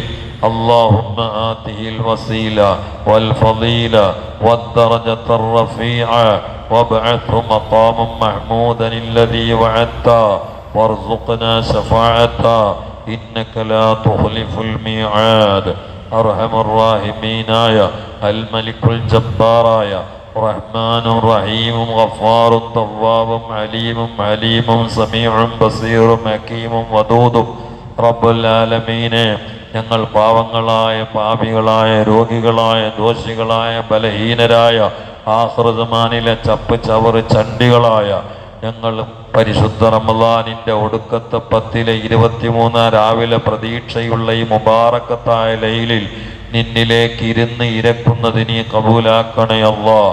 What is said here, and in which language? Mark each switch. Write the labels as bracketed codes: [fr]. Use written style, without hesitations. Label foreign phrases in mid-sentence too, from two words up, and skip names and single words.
[ar] اللهم آته الوسيلة والفضيلة والدرجة الرفيعة وابعثه مقاما محمودا الذي وعدته وارزقنا شفاعته إنك لا تخلف الميعاد. أرحم الراحمين يا الملك الجبار يا رحمن رحيم غفار تواب عليم عليم سميع بصير حكيم ودود رب العالمين. [ml] ഞങ്ങൾ പാവങ്ങളായ പാപികളായ രോഗികളായ ദോഷികളായ ബലഹീനരായ ആഖിറസമാനിലെ ചപ്പ് ചവറ് ചണ്ടികളായ ഞങ്ങൾ പരിശുദ്ധ റമളാനിന്റെ ഒടുക്കത്തെ 10-23 രാവിലെ പ്രതീക്ഷയുള്ള ഈ മുബാറക്കത്തായ ലൈലിൽ നിന്നിലേക്ക് ഇരുന്ന് ഇരക്കുന്നത് നീ കബൂലാക്കണേ അല്ലാഹ്.